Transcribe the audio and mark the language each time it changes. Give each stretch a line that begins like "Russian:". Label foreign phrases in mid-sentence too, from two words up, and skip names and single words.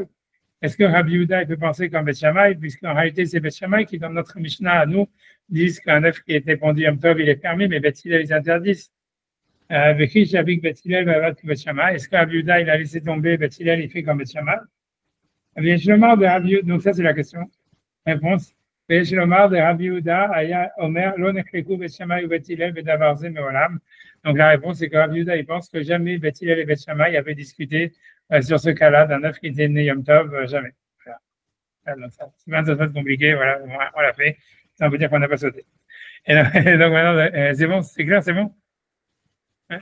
French: Est-ce que Rabbi Yehuda peut penser comme Beth Shammai, puisqu'en réalité, c'est Beth Shammai qui, dans notre Mishnah à nous, disent qu'un œuf qui était pendu Yom Tov, il est permis, mais Beth Hillel, ils interdisent. Est-ce que Rabbi Yehuda, il a laissé tomber Beth Hillel, il fait comme Beth Shammai? Donc, ça, c'est la question. Réponse.
Hebrew: ויש לומר דרבי יהודה היה אומר לא נחלקו בית שמאי ובית הלל בדבר זה מעולם.
French: Donc la réponse c'est que Rabbi Yehuda il pense que jamais Beth Hillel et Beth Shammai avaient discuté sur ce cas-là d'un œuf qui était né Yom Tov, jamais. Voilà. C'est un peu compliqué, voilà, on l'a fait. Ça veut dire qu'on n'a pas sauté. Et donc maintenant, c'est bon, c'est clair, c'est bon? Ouais.